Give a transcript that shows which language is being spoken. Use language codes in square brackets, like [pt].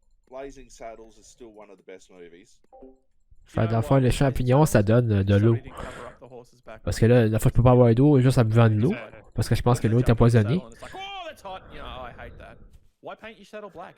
[en] Blazing Saddles is still one of the best movies. [fr] Fait, dans le fond, les champignons, ça donne de l'eau. [en] Somebody didn't cover up the horse's back. [fr] Parce que là, la fois, je peux pas avoir d'eau juste en buvant de l'eau. Parce que je pense que l'eau est empoisonnée. [en] And it's like, oh, that's hot. You know, I hate that. Why paint your saddle black?